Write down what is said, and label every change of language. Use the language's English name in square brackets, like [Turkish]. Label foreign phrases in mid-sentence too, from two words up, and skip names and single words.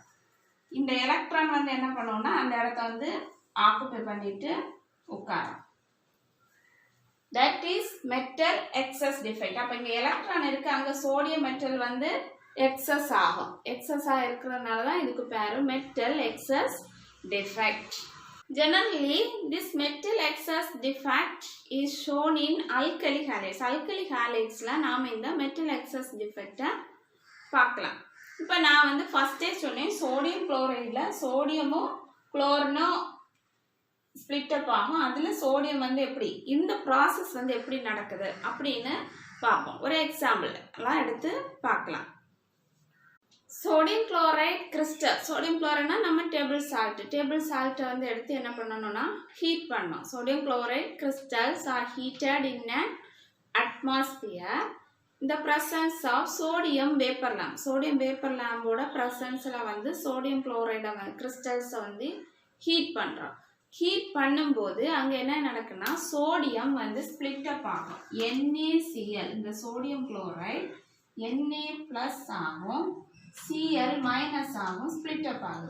[Tamil] இந்த எலக்ட்ரான் வந்து என்ன பண்ணுவோம்னா அந்த இடத்த வந்து ஆக்குபை பண்ணிட்டு உட்காரும். [English] that is metal excess defect. [Tamil] அப்போ இங்கே எலக்ட்ரான் இருக்கு அங்கே [English] sodium metal [Tamil] வந்து எக்ஸஸ் ஆகும். எக்ஸஸாக இருக்கிறதுனால தான் இதுக்கு பேரு [English] metal excess defect. Generally, this metal excess defect is shown in alkali halides. Alkali halides [Tamil] la நாம இந்த [English] metal excess defect [Tamil] பார்க்கலாம். இப்போ நான் வந்து ஃபர்ஸ்டே சொன்னேன் [English] sodium chloride [Tamil] சோடியமும் குளோரினும் [English] split up [Tamil] ஆகும். அதுல சோடியம் வந்து எப்படி இந்த ப்ராசஸ் வந்து எப்படி நடக்குது அப்படின்னு பார்ப்போம். ஒரு எக்ஸாம்பிள் எல்லாம் எடுத்து பார்க்கலாம். [English] sodium chloride crystal. sodium chloride [Tamil] நம்ம [English] table salt [Tamil] வந்து எடுத்து என்ன பண்ணணும்னா ஹீட் பண்ணணும். [English] sodium chloride crystals are heated in an atmosphere இந்த presence of sodium vapour lamp. sodium vapour lamp [Tamil] ப்ரெசன்ஸில் வந்து [English] sodium chloride crystals [Tamil] வந்து ஹீட் பண்ணுறோம். ஹீட் பண்ணும்போது அங்கே என்ன நடக்குன்னா சோடியம் வந்து [English] split up [Tamil] ஆகும். NaCl இந்த [English] sodium chloride Na plus [Tamil] ஆகும் [English] Cl minus [Tamil] ஆகும் [English] split up [Tamil] ஆகுது.